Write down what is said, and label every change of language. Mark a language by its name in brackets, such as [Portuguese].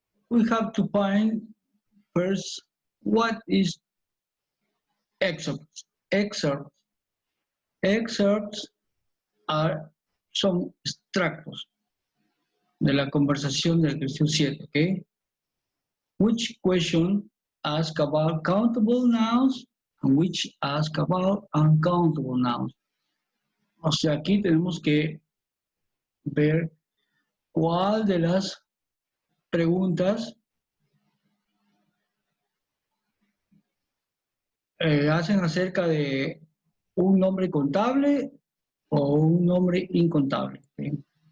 [English] We have to find first what is excerpts. [Spanish] Excerpts son extractos de la conversación del ejercicio 7, ¿ok? [English] Which question ask about countable nouns and which ask about uncountable nouns. [Spanish] O sea, aquí tenemos que ver cuál de las preguntas hacen acerca de un nombre contable o un nombre incontable. ¿Sí?